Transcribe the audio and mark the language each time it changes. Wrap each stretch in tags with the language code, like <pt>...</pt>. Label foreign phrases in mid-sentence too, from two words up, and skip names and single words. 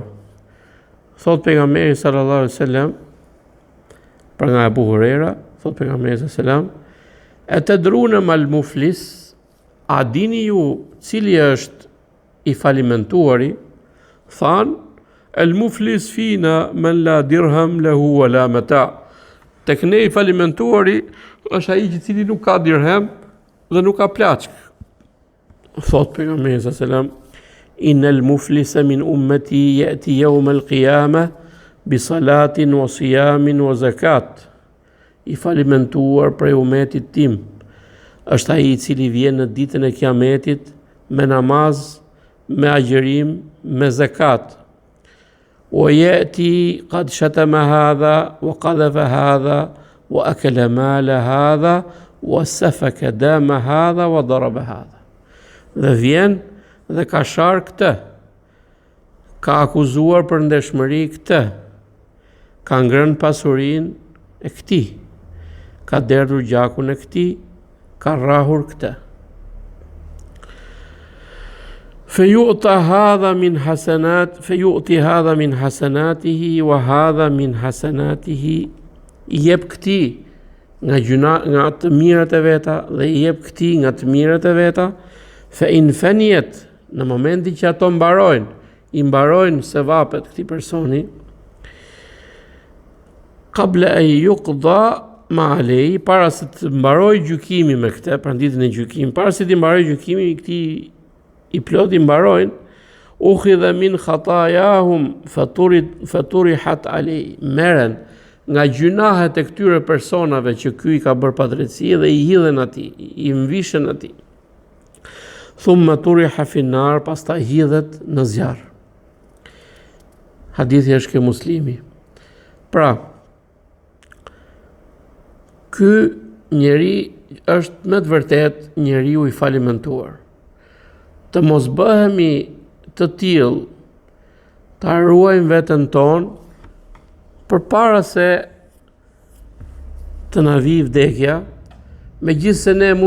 <sq>Thot pejgamberi</sq> <ar>صلى الله عليه وسلم,</ar> <sq>për nga Abu Huraira, thot pejgamberi</sq> <ar>صلى الله عليه وسلم, أتدرون ما المفلس,</ar> <sq>a dini ju cili është i falimentuari?</sq> <ar>Than, المفلس فينا من لا درهم له ولا متاع.</ar> <sq>Tek ne I falimentuari është ai I cili nuk ka dirhem dhe nuk ka plaçk. Thot pejgamberi</sq> <ar>صلى الله عليه وسلم إن المفلس من أمتي يأتي يوم القيامة بصلاة وصيام وزكاة.</ar> <sq>I falimentuar prej umetit tim është ai I cili vjen në ditën e Kiametit me namaz, me agjerim, me zakat.</sq> <ar>ويأتي قد شتم هذا وقذف هذا وأكل مال هذا وسفك دم هذا وضرب هذا.</ar> <sq>Dhe vjen dhe ka sharë këtë, ka akuzuar për ndeshmëri këtë, ka ngrënë pasurinë e këtij, ka derdhur gjakun e këtij, ka rrahur këtë.</sq> <ar>فيعطى هذا من حسناته وهذا من حسناته,</ar> <sq>I jep këtij nga të mirat e veta dhe I jep këtij nga të mirat e veta.</sq> <ar>فإن فنيت,</ar> <sq>në momentin që ato mbarojnë, I mbarojnë sevapet këtij personi,</sq> <ar>قبل أن يقضى ما عليه,</ar> <sq>para se të mbaroj gjykimi me këtë, pra ditën e gjykimit, para se të mbaroj gjykimi këtij I plot I mbarojnë,</sq> <ar>أخذ من خطاياهم فطرحت عليه,</ar> <sq>merren nga gjunahet e këtyre personave që ky I ka bërë padrejtësi dhe I hidhen atij, I mvishen atij.</sq> <ar>ثم طرح في النار,</ar> <sq>pastaj hidhet në zjarr. Hadithi është ke Muslimi. Pra, ky njeri është me të vërtet njeriu I falimentuar. Të mos bëhemi të tillë, ta ruajmë veten tonë përpara se të na vijë vdekja, megjithse ne mund</sq>